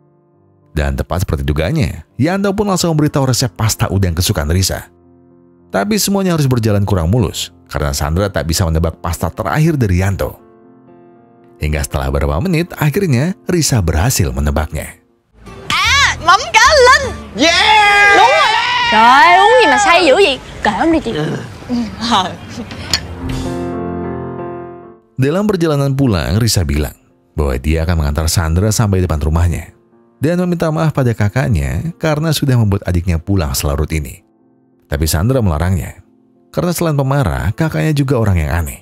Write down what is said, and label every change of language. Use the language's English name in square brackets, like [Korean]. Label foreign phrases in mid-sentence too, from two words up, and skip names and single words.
[Indonesian] Dan tepat seperti dugaannya, Yanto pun langsung memberitahu resep pasta udang kesukaan Risa. Tapi semuanya harus berjalan kurang mulus, karena Sandra tak bisa menebak pasta terakhir dari Yanto. Hingga setelah beberapa menit, akhirnya Risa berhasil menebaknya. [Vietnamese] Mắm cá Linh. Yeah. Đúng rồi. Trời ơi, uống gì mà say dữ vậy? Kệ ông đi chị. [Indonesian] Dalam perjalanan pulang, Risa bilang bahwa dia akan mengantar Sandra sampai depan rumahnya dan meminta maaf pada kakaknya karena sudah membuat adiknya pulang selarut ini. Tapi Sandra melarangnya, karena selain pemarah, kakaknya juga orang yang aneh.